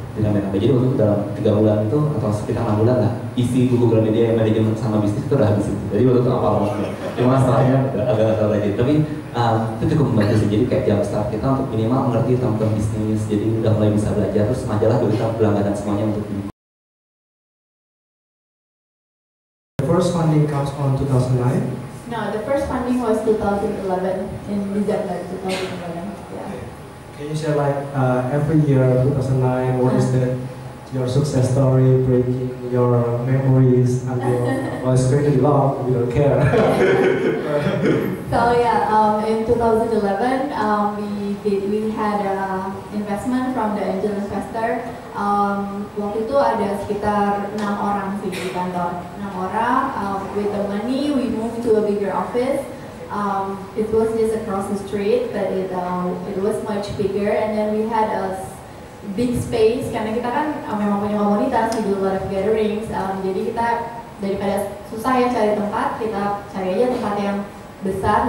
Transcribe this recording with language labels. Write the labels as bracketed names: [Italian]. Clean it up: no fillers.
[Indonesian] Jadi waktu itu dalam 3 bulan itu, atau sekitar 6 bulan lah, isi buku Gramedia manajemen sama bisnis itu udah habis itu. Jadi waktu itu apa banget. Cuma setelahnya agak tahu lagi. Tapi itu cukup membantu sih. Jadi kayak jam start kita untuk minimal mengerti tentang bisnis. Jadi udah mulai bisa belajar. Terus majalah kita berlangganan semuanya untuk ini. [English] The first funding comes on 2009. No, the first funding was 2011, in December 2011. Can you share like every year 2009? What is your success story, breaking your memories until well, it's going to be long. We don't care. So yeah, in 2011 we had investment from the angel investor. [Indonesian] Waktu itu ada sekitar 6 orang sih di kantor. 6 orang. [English] With the money we moved to a bigger office. It was just across the street, but it was much bigger, and then we had a big space [Indonesian] karena kita kan memang punya komunitas, [English] we do a lot of gatherings, [Indonesian] jadi kita daripada susah ya cari tempat, kita cari aja tempat yang besar.